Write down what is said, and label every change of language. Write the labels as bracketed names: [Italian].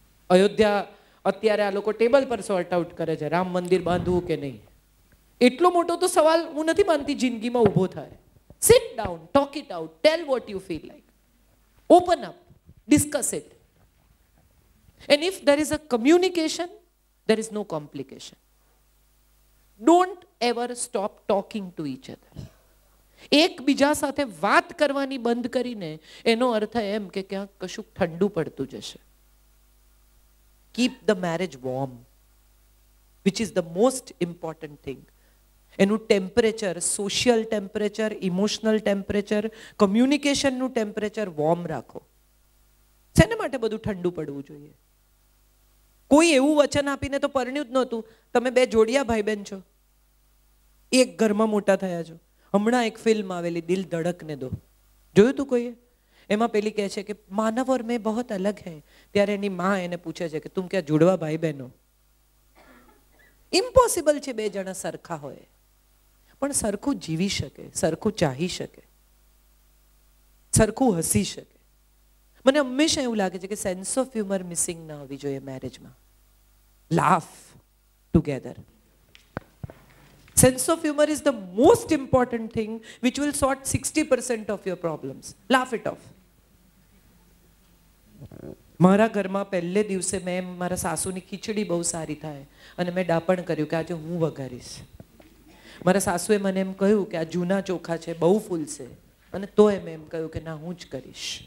[Gujarati] અયોધ્યા અત્યારે આ લોકો ટેબલ પર સોર્ટ આઉટ કરે છે, રામ મંદિર બાંધવું કે નહીં. એટલો મોટો તો સવાલ હું નથી માનતી જિંદગીમાં ઊભો થાય. [English] Sit down, talk it out, tell what you feel like, open up, discuss it. And if there is a communication, there is no complication. Don't ever stop talking to each other. [Gujarati] એકબીજા સાથે વાત કરવાની બંધ કરીને એનો અર્થ એમ કે ક્યાંક કશું ઠંડુ પડતું જશે. [English] Keep the marriage warm, which is the most important thing. [Gujarati] એનું temperature, social temperature, emotional temperature, કમ્યુનિકેશનનું temperature warm રાખો. શેના માટે બધું ઠંડુ પડવું જોઈએ? કોઈ એવું વચન આપીને તો પરણ્યું જ નહોતું. તમે બે જોડિયા ભાઈ બહેન છો, એક ઘરમાં મોટા થયા છો. હમણાં એક ફિલ્મ આવેલી દિલ ધડકને દો, જોયું તું કોઈએ? એમાં પેલી કહે છે કે [Hindi] માનવ ઓર મેં બહોત અલગ હૈ. [Gujarati] ત્યારે એની માં એને પૂછે છે કે [Hindi] તુમ ક્યાં જુડવા ભાઈ બહેનો? [Gujarati] ઇમ્પોસિબલ છે બે જણા સરખા હોય, પણ સરખું જીવી શકે, સરખું ચાહી શકે, સરખું હસી શકે. મને હંમેશા એવું લાગે છે કે સેન્સ ઓફ હ્યુમર મિસિંગ ના હોવી જોઈએ મેરેજમાં. [English] Laugh together. Sense of humor is the most important thing which will sort 60% of your problems. Laugh it off. [Gujarati] મારા ઘરમાં પહેલે દિવસે મેં મારા સાસુની ખીચડી બહુ સારી થાય અને મેં ડાપણ કર્યું કે આજે હું વઘારીશ. મારા સાસુએ મને એમ કહ્યું કે આ જૂના ચોખા છે, બહુ ફૂલશે, અને તોય મેં એમ કહ્યું કે ના, હું જ કરીશ.